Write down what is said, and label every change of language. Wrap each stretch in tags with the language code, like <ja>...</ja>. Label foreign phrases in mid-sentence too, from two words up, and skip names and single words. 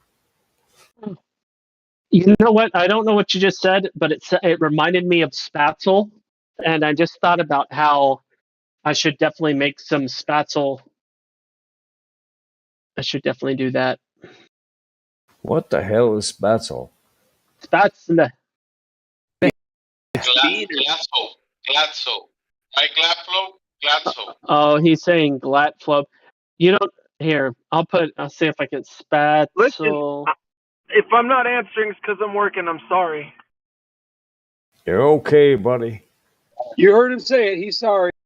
<en>You know what? I don't know what you just said, but it reminded me of Spatzel, and I just thought about how I should definitely make some Spatzel. I should definitely do that. What the hell is Spatzel? Spatzle. Glatzel. Right, Glatzel? Oh, he's saying Glatflub. You don't. Here, I'll see if I can Spatzel. Listen, if I'm not answering, it's because I'm working. I'm sorry. You're okay, buddy. You heard him say it. He's sorry.</en>